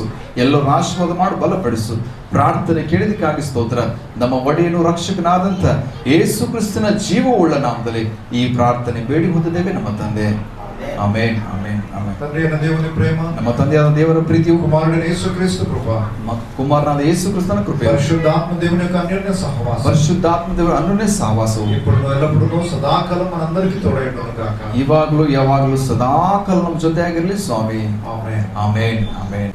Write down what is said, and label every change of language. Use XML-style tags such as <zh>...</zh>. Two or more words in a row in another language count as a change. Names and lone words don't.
<kn>ಎಲ್ಲರನ್ನು ಆಶೀರ್ವಾದ ಮಾಡಿ ಬಲಪಡಿಸು. ಪ್ರಾರ್ಥನೆ ಕೇಳಿದಕ್ಕಾಗಿ ಸ್ತೋತ್ರ. ನಮ್ಮ ಒಡೆಯನು ರಕ್ಷಕನಾದಂತ ಯೇಸು ಕ್ರಿಸ್ತನ ಜೀವವುಳ್ಳ ನಾಮದಲ್ಲಿ ಈ ಪ್ರಾರ್ಥನೆ ಬೇಡಿ ಹೊಂದಿದ್ದೇವೆ ನಮ್ಮ ತಂದೆ. ಆಮೆನ್, ಆಮೆನ್, ಆಮೆನ್. ತಂದೆಯಾದ ದೇವರ ಪ್ರೇಮ, ನಮ್ಮ ತಂದೆಯಾದ ದೇವರ ಪ್ರೀತಿಯು, ಕುಮಾರನಾದ ಯೇಸು ಕ್ರಿಸ್ತ ಕೃಪಾ, ಕುಮಾರನಾದ ಯೇಸು ಕ್ರಿಸ್ತನ ಕೃಪೆ,</kn> <te>పరిశుద్ధాత్మ దేవుని యొక్క అన్యోన్య సహవాసం, పరిశుద్ధాత్మ దేవుని అన్యోన్య సహవాసము ఇప్పుడు ఎల్లప్పుడూ సదాకాలం మనందరికీ తోడైండును గాక.</te> <kn>ಇವಾಗಲೂ ಯಾವಾಗಲೂ ಸದಾಕಾಲ ನಮ್ಮ ಜೊತೆಯಾಗಿರಲಿ ಸ್ವಾಮಿ. ಆಮೆನ್, ಆಮೆನ್, ಆಮೆನ್.</kn>